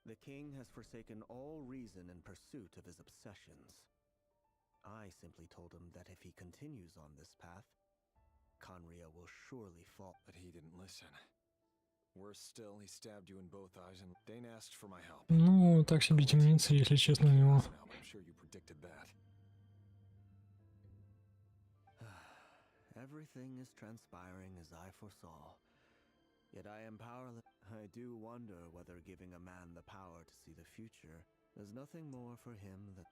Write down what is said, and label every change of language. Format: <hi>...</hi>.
<en>The king has forsaken all reason in pursuit of his obsessions. I simply told him that if he continues on this path, Conria will surely fall. But he didn't listen. Worse still, he stabbed you in both eyes and Dane asked for my help.</en> <ru>Ну, так себе темница, если честно, у него.</ru> <en>I'm sure you predicted that. Everything is transpiring as I foresaw. Yet I am powerless. I do wonder whether giving a man the power to see the future is nothing more for him than...</en>